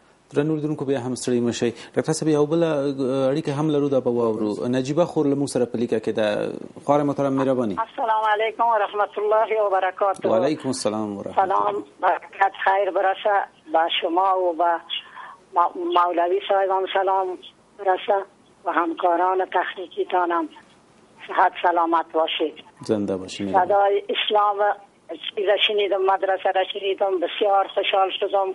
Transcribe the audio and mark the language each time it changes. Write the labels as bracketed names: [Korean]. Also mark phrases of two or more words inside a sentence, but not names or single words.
[Pashto] درنو لیدونکو بیا هم ستړي مشئ. ډاکټر صاحب یو بله اړیکه هم لرو، دا به واورو. نجیبه خور له موږ سره په لیکه کې ده. خوار محترم مهرباني. [Arabic] السلام علیکم و رحمت الله و برکاته. و علیکم السلام و رحمت الله. [Persian] سلام، برکت خیر برسه به شما و به مولوی صاحبم سلام برسه و همکاران تخنیکیتانم. صحت سلامت باشید. زنده باشید. صدای اسلام را شنیدم، مدرسه را شنیدم، بسیار خوشحال شدم.